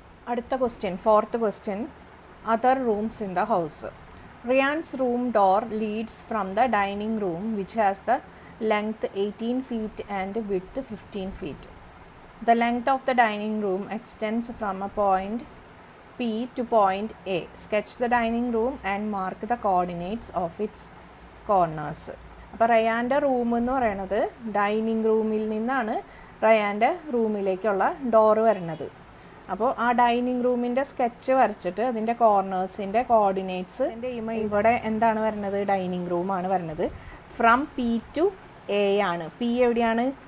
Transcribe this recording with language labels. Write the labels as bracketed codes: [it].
[ml] അടുത്ത question, 4th question, [en] Other rooms in the house. Ryan's room door leads from the dining room which has the length 18 feet and width 15 feet. The length of the dining room extends from a point P to point A. Sketch the dining room and mark the coordinates of its corners. [ml] അപ്പോൾ റയാൻ്റെ room എന്ന് പറയുന്നത് dining റൂമിൽ നിന്നാണ് റയാൻ്റെ റൂമിലേക്കുള്ള door വരുന്നത്. അപ്പോൾ ആ dining റൂമിൻ്റെ sketch വരച്ചിട്ട് അതിൻ്റെ കോർണേഴ്സിൻ്റെ കോർഡിനേറ്റ്സ് ഇവിടെ എന്താണ് വരുന്നത്? ഡൈനിങ് റൂമാണ് വരുന്നത്. ഫ്രം P to A ആണ്. P എവിടെയാണ്?